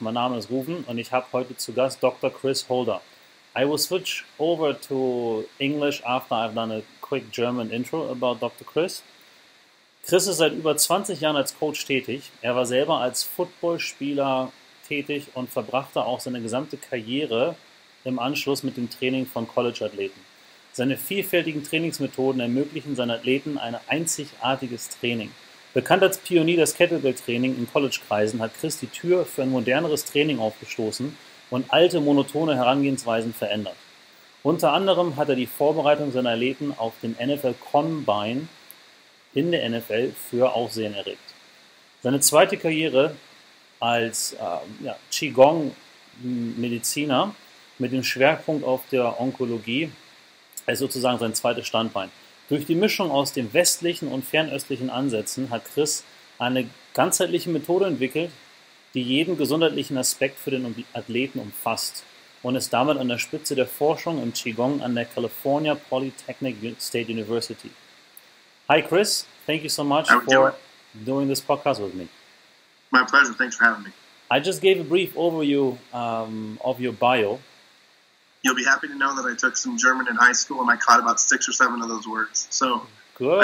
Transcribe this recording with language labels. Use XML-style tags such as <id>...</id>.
<de>Mein Name ist Ruven und ich habe heute zu Gast Dr. Chris Holder.</de> <en>I will switch over to English after I've done a quick German intro about Dr. Chris.</en> <de>Chris ist seit über 20 Jahren als Coach tätig. Er war selber als Footballspieler tätig und verbrachte auch seine gesamte Karriere im Anschluss mit dem Training von College-Athleten. Seine vielfältigen Trainingsmethoden ermöglichen seinen Athleten ein einzigartiges Training. Bekannt als Pionier des Kettlebell-Training in College-Kreisen hat Chris die Tür für ein moderneres Training aufgestoßen und alte, monotone Herangehensweisen verändert. Unter anderem hat er die Vorbereitung seiner Athleten auf den NFL Combine in der NFL für Aufsehen erregt. Seine zweite Karriere als Qigong Mediziner mit dem Schwerpunkt auf der Onkologie ist sozusagen sein zweites Standbein. Durch die Mischung aus den westlichen und fernöstlichen Ansätzen hat Chris eine ganzheitliche Methode entwickelt, die jeden gesundheitlichen Aspekt für den Athleten umfasst und ist damit an der Spitze der Forschung im Qigong an der California Polytechnic State University.</de> <en>Hi Chris, thank you so much for doing this podcast with me. My pleasure, thanks for having me. I just gave a brief overview of your bio. You'll be happy to know that I took some German in high school and I caught about 6 or 7 of those words. So good.</en>